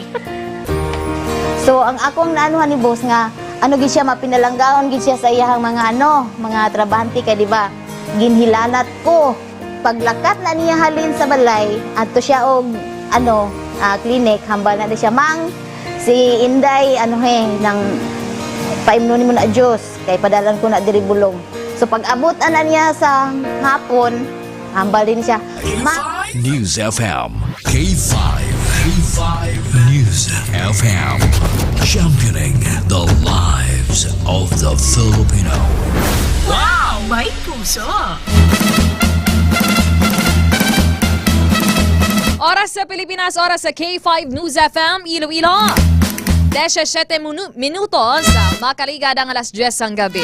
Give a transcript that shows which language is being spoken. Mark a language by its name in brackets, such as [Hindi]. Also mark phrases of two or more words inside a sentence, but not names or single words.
[Hiligaynon] So ang akong naanuhan ni boss nga gid siya mapinalanggaon gid siya sa iyang mga trabahante kay di ba ginhilanat ko paglakat na niya halin sa balay adto siya og clinic hambal na di siya mang si Inday nang paimno nimo na Dios kay padalan ko na diri bulong. So pag abot na niya sa hapon hambal din siya [English] News FM K5 News FM, championing the lives of the Filipino. [Hiligaynon] Wow! May puso! Oras sa Pilipinas, oras sa K5 News FM, Iloilo. 17 minutos makaliga ang alas 10 ang gabi.